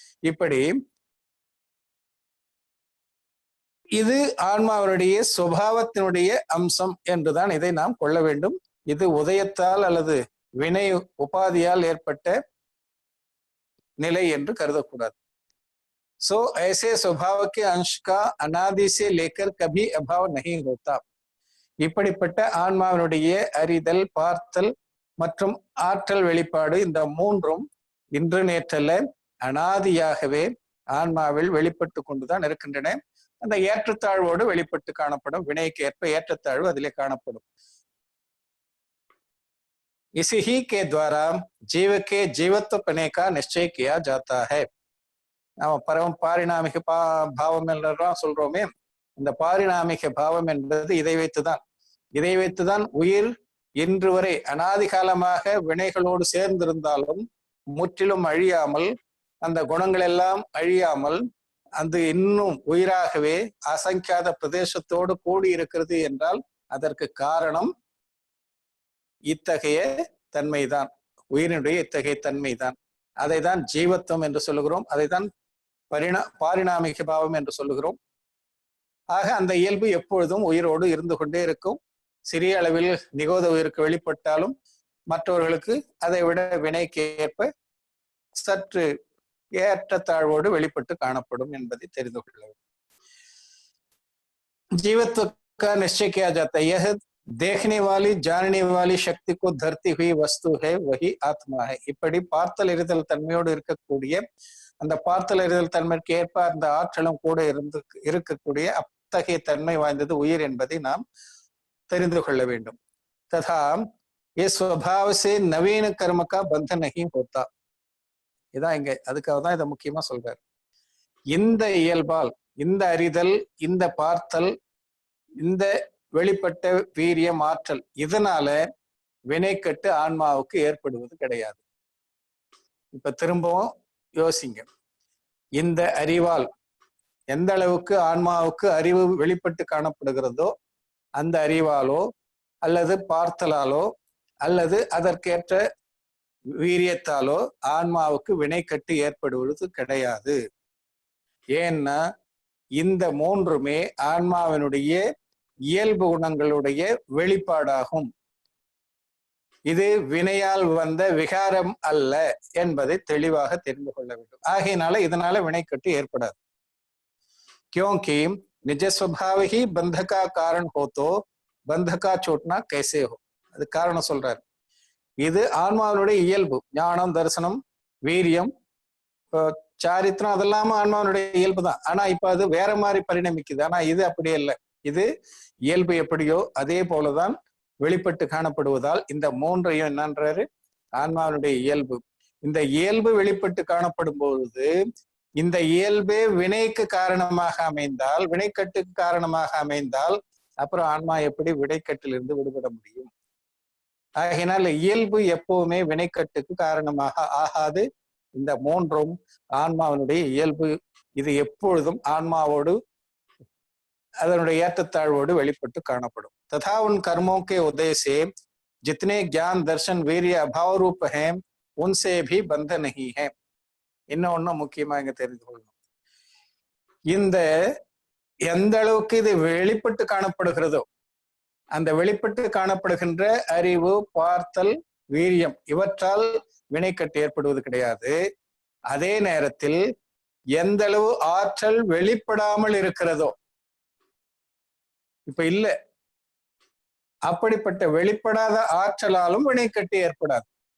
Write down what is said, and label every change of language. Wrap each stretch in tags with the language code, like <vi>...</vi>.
<ta>இப்படி இது ஆன்மாவினுடைய சுபாவத்தினுடைய அம்சம் என்றுதான் இதை நாம் கொள்ள வேண்டும். இது உதயத்தால் அல்லது வினை உபாதியால் ஏற்பட்ட நிலை என்று கருதக்கூடாது.</ta> <hi>सो ऐसे स्वभाव के अंश का अनादि से लेकर कभी अभाव नहीं होता.</hi> <ta>இப்படிப்பட்ட ஆன்மாவினுடைய அறிதல், பார்த்தல் மற்றும் ஆற்றல் வெளிப்பாடு, இந்த மூன்றும் இன்று நேற்றல்ல, அனாதியாகவே ஆன்மாவில் வெளிப்பட்டு கொண்டுதான் இருக்கின்றன. அந்த ஏற்றத்தாழ்வோடு வெளிப்பட்டு காணப்படும். வினைக்கு ஏற்ப ஏற்றத்தாழ்வு அதிலே காணப்படும்.</ta> <hi>इसी ही के द्वारा जीव के जीवत्वपने का निश्चय किया जाता है.</hi> <ta>நாம பரம பாரிணாமிக பாவம் என்றெல்லாம் சொல்றோமே, இந்த பாரிணாமிக பாவம் என்பது இதை வைத்துதான் உயிர் இன்று வரை அனாதி காலமாக வினைகளோடு சேர்ந்திருந்தாலும் முற்றிலும் அழியாமல், அந்த குணங்கள் எல்லாம் அழியாமல், அது இன்னும் உயிராகவே அசங்கியாத பிரதேசத்தோடு கூடி இருக்கிறது என்றால் அதற்கு காரணம் இத்தகைய தன்மைதான், உயிரினுடைய இத்தகைய தன்மைதான். அதைதான் ஜீவத்துவம் என்று சொல்லுகிறோம், அதைதான் பாரிணாமிக பாவம் என்று சொல்லுகிறோம். ஆக அந்த இயல்பு எப்பொழுதும் உயிரோடு இருந்து கொண்டே இருக்கும். சிறிய அளவில் நிகோத உயிருக்கு வெளிப்பட்டாலும் மற்றவர்களுக்கு அதை விட வினைக்கு ஏற்ப சற்று ஏற்றத்தாழ்வோடு வெளிப்பட்டு காணப்படும் என்பதை தெரிந்து கொள்ள வேண்டும்.</ta> <hi>जीवत्व का निश्चय किया जाता है. यह देखने वाली जानने वाली शक्ति को धरती हुई वस्तु है, वही आत्मा है.</hi> <ta>இப்படி பார்த்தல் எரிதல் தன்மையோடு இருக்கக்கூடிய, அந்த பார்த்தல் எரிதல் தன்மைக்கு ஏற்ப அந்த ஆற்றலும் கூட இருக்கக்கூடிய அத்தகைய தன்மை வாய்ந்தது உயிர் என்பதை நாம் தெரிந்து கொள்ள வேண்டும்.</ta> <hi>तथा ये स्वभाव से नवीन कर्म का बंधन नहीं होता.</hi> <ta>இதான் இங்க அதுக்காக தான் இதை முக்கியமா சொல்றாரு. இந்த இயல்பால், இந்த அறிதல், இந்த பார்த்தல், இந்த வெளிப்பட்ட வீரியம், ஆற்றல், இதனால வினைக்கட்டு ஆன்மாவுக்கு ஏற்படுவது கிடையாது. இப்ப திரும்பவும் யோசிங்க. இந்த அறிவால் எந்த அளவுக்கு ஆன்மாவுக்கு அறிவு வெளிப்பட்டு காணப்படுகிறதோ அந்த அறிவாலோ அல்லது பார்த்தலாலோ அல்லது அதற்கேற்ற வீரியத்தாலோ ஆன்மாவுக்கு வினைக்கட்டு ஏற்படுவது கிடையாது. ஏன்னா இந்த மூன்றுமே ஆன்மாவினுடைய இயல்பு குணங்களுடைய வெளிப்பாடாகும். இது வினையால் வந்த விகாரம் அல்ல என்பதை தெளிவாக தெரிந்து கொள்ள வேண்டும். ஆகையினால இதனால வினைக்கட்டு ஏற்படாது.</ta> <hi>क्योंकि निज स्वभाव ही बंध का कारण हो तो बंध का छूटना कैसे हो.</hi> <ta>அது காரணம் சொல்றாரு. இது ஆன்மாவினுடைய இயல்பு. ஞானம், தரிசனம், வீரியம், சாரித்திரம் அதெல்லாம ஆன்மாவினுடைய இயல்பு தான். ஆனா இப்ப அது வேற மாதிரி பரிணமிக்குது. ஆனா இது அப்படி இல்லை. இது இயல்பு எப்படியோ அதே போலதான் வெளிப்பட்டு காணப்படுவதால் இந்த மூன்றையும் என்னன்றாரு, ஆன்மாவினுடைய இயல்பு. இந்த இயல்பு வெளிப்பட்டு காணப்படும் பொழுது இந்த இயல்பே வினைக்கு காரணமாக அமைந்தால், வினைக்கட்டுக்கு காரணமாக அமைந்தால் அப்புறம் ஆன்மா எப்படி வினைக்கட்டிலிருந்து விடுபட முடியும்? ஆகையினால் இயல்பு எப்பவுமே வினைக்கட்டுக்கு காரணமாக ஆகாது. இந்த மூன்றும் ஆன்மாவினுடைய இயல்பு. இது எப்பொழுதும் ஆன்மாவோடு அதனுடைய ஏற்றத்தாழ்வோடு வெளிப்பட்டு காணப்படும்.</ta> <hi>तथा उन कर्मों के उदय से जितने ज्ञान, दर्शन, वीर्य अभाव रूप हैं उनसे भी बंध नहीं है.</hi> <ta>இன்னொன்னு முக்கியமா இங்க தெரிந்து கொள்ளணும். இந்த எந்த அளவுக்கு இது வெளிப்பட்டு காணப்படுகிறதோ அந்த வெளிப்பட்டு காணப்படுகின்ற அறிவு, பார்த்தல், வீரியம் இவற்றால் வினைக்கட்டு ஏற்படுவது கிடையாது. அதே நேரத்தில் எந்த அளவு ஆற்றல் வெளிப்படாமல் இருக்கிறதோ, இப்ப இல்ல, அப்படிப்பட்ட வெளிப்படாத ஆற்றலாலும் வினைக்கட்டு ஏற்படாது.</ta>